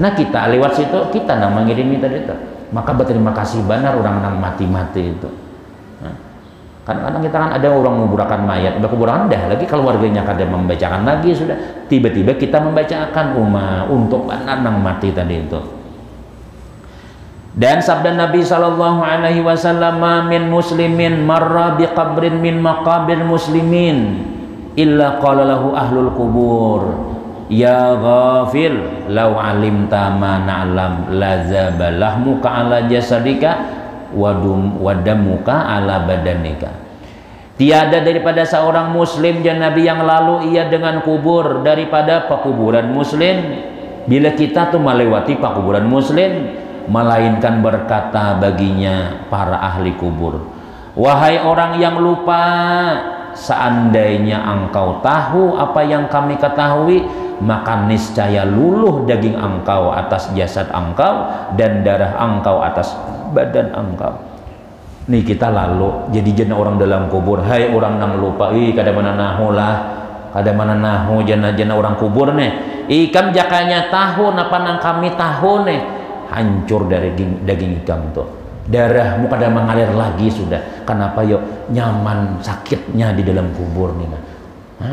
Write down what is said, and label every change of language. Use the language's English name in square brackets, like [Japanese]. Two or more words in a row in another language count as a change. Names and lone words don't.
[Banjar] Nah kita lewat situ kita nang mengirimi tadi itu, maka berterima kasih benar orang nang mati-mati itu. Kadang-kadang kita kan ada orang nguburakan mayat, udah kuburan dah lagi keluarganya kada membacakan lagi sudah, tiba-tiba kita membacakan untuk benar nang mati tadi itu. Dan sabda Nabi [Arabic] صلى الله عليه وسلم من مسلم مر بقبر من مقابر المسلمين إلا قال له أهل القبور يا غافل لو علمت ما نعلم لذاب لحمك على جسدك ودمك على بدنك. [Banjar] Tiada daripada seorang muslim dan Nabi yang lalu ia dengan kubur daripada pekuburan muslim, bila kita tuh melewati pekuburan muslim, melainkan berkata baginya para ahli kubur, wahai orang yang lupa, seandainya engkau tahu apa yang kami ketahui, maka niscaya luluh daging engkau atas jasad engkau dan darah engkau atas badan engkau. Nih kita lalu jadi jana orang dalam kubur, hai orang nang lupa, kada mana nahu lah, kada mana nahu jana orang kubur nih, ikam jakanya tahu napa nang kami tahu nih, hancur dari daging ikam tuh, darahmu kada mengalir lagi sudah. Kenapa yuk? Nyaman sakitnya di dalam kubur nih, nah.